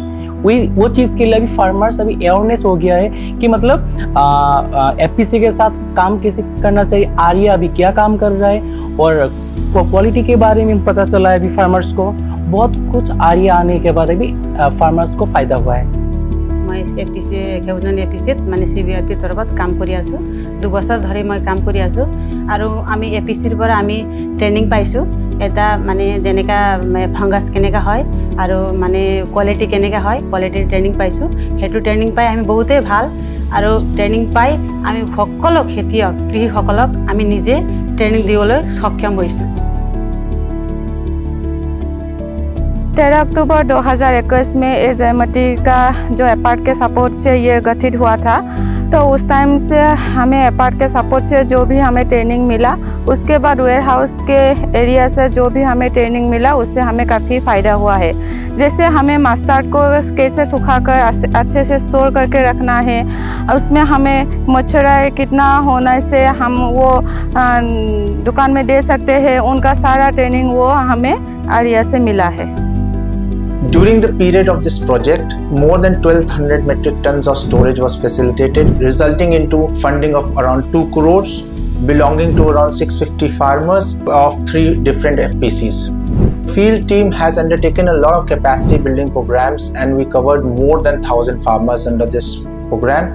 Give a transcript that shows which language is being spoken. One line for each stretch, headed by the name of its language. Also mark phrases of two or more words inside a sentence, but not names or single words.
Hindi: वो चीज़ के लिए अभी फार्मर्स अभी अवेयरनेस हो गया है कि मतलब एपीसी के साथ काम कैसे करना चाहिए, आर्या अभी क्या काम कर रहा है, और क्वालिटी के बारे में पता चला है अभी फार्मर्स को। बहुत कुछ आर्या आने के बाद अभी फार्मर्स को फायदा हुआ है।
Assamese: মই এপিচি কেৱজন এপিচিত মানে CBRP তৰফত কাম কৰি আছোঁ। 2 বছৰ ধৰি মই কাম কৰি আছো আৰু আমি এপিসিৰ পৰা আমি ট্ৰেনিং পাইছো। এটা মানে যেনেকা ফাংগাছ কেনেকা হয় আৰু মানে কোৱালিটি কেনেকা হয়, কোৱালিটিৰ ট্ৰেনিং পাইছো। হেতু ট্ৰেনিং পাই আমি বহুতে ভাল আৰু ট্ৰেনিং পাই আমি সকলো খেতিয়ক কৃষকসকলক আমি নিজে ট্ৰেনিং দিবলৈ সক্ষম হৈছো।
Hindi: 13 अक्टूबर 2021 में ये जयमती का जो एपार्ट के सपोर्ट से ये गठित हुआ था। तो उस टाइम से हमें एपार्ट के सपोर्ट से जो भी हमें ट्रेनिंग मिला, उसके बाद वेयर हाउस के एरिया से जो भी हमें ट्रेनिंग मिला उससे हमें काफ़ी फ़ायदा हुआ है। जैसे हमें मस्टर्ड को कैसे सुखाकर अच्छे से स्टोर करके रखना है, उसमें हमें मच्छर कितना होने से हम वो दुकान में दे सकते हैं, उनका सारा ट्रेनिंग वो हमें आरिया से मिला है।
English: During the period of this project, more than 1200 metric tons of storage was facilitated, resulting into funding of around 2 crores, belonging to around 650 farmers of 3 different FPCs. Field team has undertaken a lot of capacity building programs, and we covered more than 1000 farmers under this program.